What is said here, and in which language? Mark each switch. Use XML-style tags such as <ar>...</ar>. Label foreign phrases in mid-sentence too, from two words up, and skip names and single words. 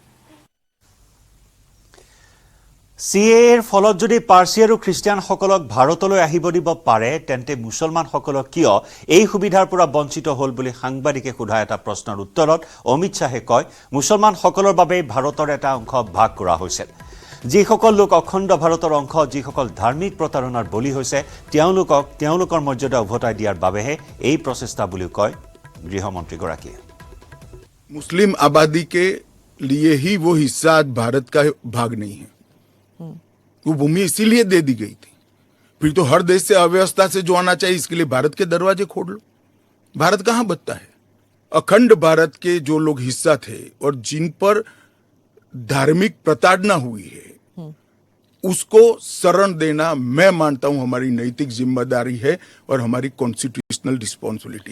<as>CAৰ ফলত যদি পাৰ্চী আৰু খ্ৰীষ্টিয়ানসকলক ভাৰতলৈ আহিব দিব পাৰে, তেন্তে মুছলমানসকলক কিয় এই সুবিধাৰ পৰা বঞ্চিত হ'ল বুলি সাংবাদিকে সোধা এটা প্ৰশ্নৰ উত্তৰত অমিত শ্বাহে কয়, মুছলমানসকলৰ বাবে ভাৰতৰ এটা অংশ ভাগ কৰা হৈছিল। যিসকল লোক অখণ্ড ভাৰতৰ অংশ, যিসকল ধাৰ্মিক প্ৰতাৰণাৰ বলি হৈছে, তেওঁলোকৰ মৰ্যাদা উভতাই দিয়াৰ বাবেহে এই প্ৰচেষ্টা বুলি কয় গৃহমন্ত্ৰীগৰাকীয়ে।</as> <hi>मुस्लिम आबादी के लिए ही वो हिस्सा आज भारत का भाग नहीं है। वो भूमि इसीलिए दे दी गई थी। फिर तो हर देश से अव्यवस्था से जो आना चाहिए, इसके लिए भारत के दरवाजे खोल लो। भारत कहां बचता है? अखंड भारत के जो लोग हिस्सा थे और जिन पर धार्मिक प्रताड़ना हुई है, उसको शरण देना मैं मानता हूं हमारी नैतिक जिम्मेदारी है और हमारी</hi> <en>constitutional responsibility.</en>